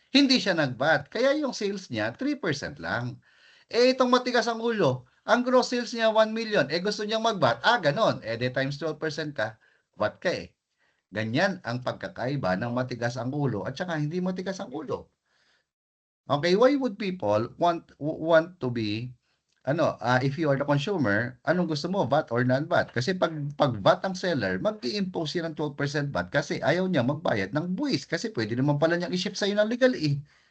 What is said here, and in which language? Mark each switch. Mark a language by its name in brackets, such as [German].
[Filipino] Hindi siya nag-VAT. Kaya yung sales niya 3% lang. Eh itong matigas ang ulo, ang gross sales niya 1 million. Eh gusto niyang mag-VAT. Ganon. Eh de times 12% ka, VAT ka eh. Ganyan ang pagkakaiba ng matigas ang ulo at saka hindi matigas ang ulo. [English] Okay, why would people want to be if you are the consumer, [Filipino] anong gusto mo, [English] VAT or non-VAT? [Filipino] Kasi pag VAT ang seller, mag-i-impose yan ng 12% VAT kasi ayaw niya magbayad ng buwis kasi pwede naman pala niyang i-ship sa'yo ng legal eh.